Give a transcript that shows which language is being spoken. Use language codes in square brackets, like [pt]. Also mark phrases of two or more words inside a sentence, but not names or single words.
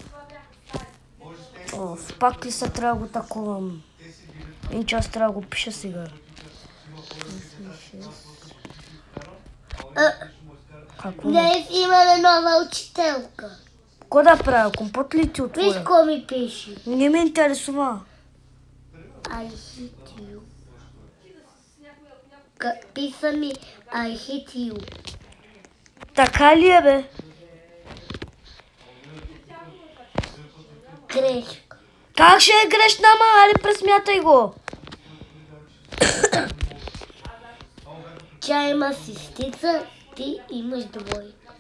[bg] Пак ли се трябва да го таковам? Един час трябва да го пиша сега. Какво? Днес имаме нова учителка. Какво да правя? Компот ли ти отворя? Виж какво ми пише. Не ме интересува. [en] I hate you. [bg] Писа ми [en] I hate you. [bg] Така ли е, бе? Грешка. Как ще е грешна, ма? Айде, пресмятай го. Тя има сестрица, ти имаш двойка.